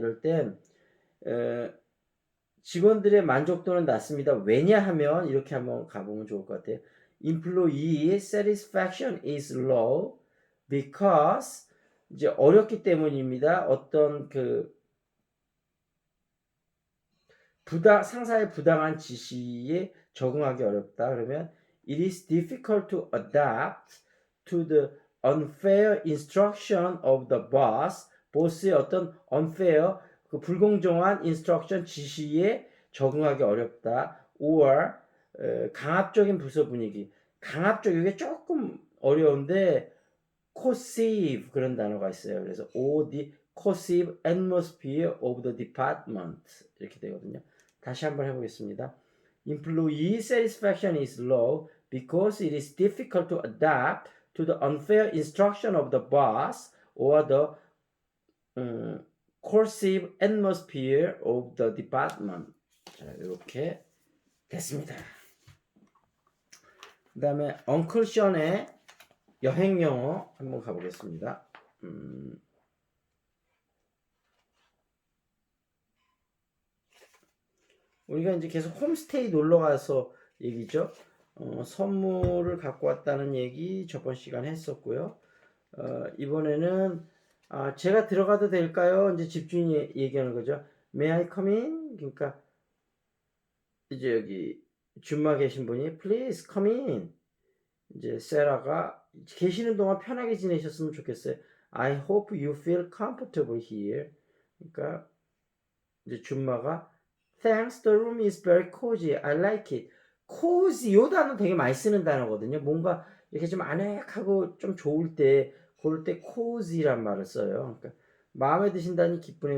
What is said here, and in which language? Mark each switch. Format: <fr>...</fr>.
<ko>이럴 땐 직원들의 만족도는 낮습니다. 왜냐하면 이렇게 한번 가보면 좋을 것 같아요.</ko> <en>Employee satisfaction is low because</en> <ko>이제 어렵기 때문입니다. 어떤 그 상사의 부당한 지시에 적응하기 어렵다. 그러면</ko> <en>it is difficult to adapt to the unfair instruction of the boss.</en> <ko>보스의 어떤</ko> <en>unfair,</en> <ko>그 불공정한</ko> <en>instruction</en> <ko>지시에 적응하기 어렵다.</ko> <en>or</en> <ko>강압적인 부서 분위기. 강압적 이게 조금 어려운데</ko> <en>coercive</en> <ko>그런 단어가 있어요. 그래서</ko> <en>the coercive atmosphere of the department</en> <ko>이렇게 되거든요. 다시 한번 해보겠습니다.</ko> <en>Employee satisfaction is low because it is difficult to adapt to the unfair instruction of the boss or the coercive atmosphere of the department.</en> <ko>자, 이렇게 됐습니다. 그 다음에 엉클 션의 여행 영어 한번 가보겠습니다. 우리가 이제 계속 홈스테이 놀러 가서 얘기죠. 선물을 갖고 왔다는 얘기 저번 시간에 했었고요. 이번에는 제가 들어가도 될까요? 이제 집주인이 얘기하는 거죠.</ko> <en>May I come in?</en> <ko>그러니까 이제 여기 줌마 계신 분이</ko> <en>Please come in.</en> <ko>이제 세라가 계시는 동안 편하게 지내셨으면 좋겠어요.</ko> <en>I hope you feel comfortable here.</en> <ko>그러니까 이제 줌마가</ko> <en>Thanks, the room is very cozy. I like it.</en> <ko>cozy 요 단어 되게 많이 쓰는 단어거든요. 뭔가 이렇게 좀 아늑하고 좀 좋을 때 그럴 때 cozy란 말을 써요. 그러니까 마음에 드신다니 기쁘네.</ko>